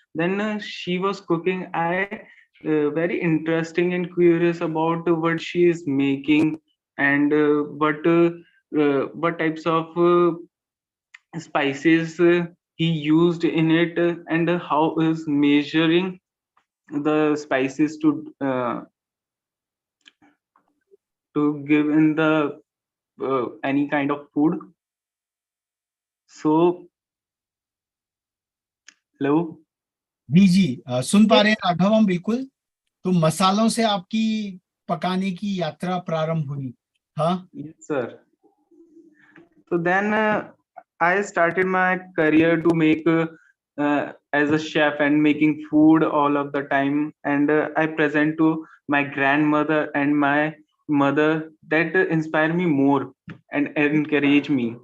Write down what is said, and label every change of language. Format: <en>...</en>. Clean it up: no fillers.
<en>Then she was cooking. I very interesting and curious about what she is making, and what types of spices he used in it, and how is measuring the spices to give in the any kind of food. So</en> <hi>hello. जी जी, सुन पा रहे हैं राघव हम बिल्कुल। तो मसालों से आपकी पकाने की यात्रा प्रारंभ हुई, हाँ?</hi> <en>Yes, sir. So then I started my career to make as a chef and making food all of the time. And I present to my grandmother and my mother that inspire me more and encourage me.</en>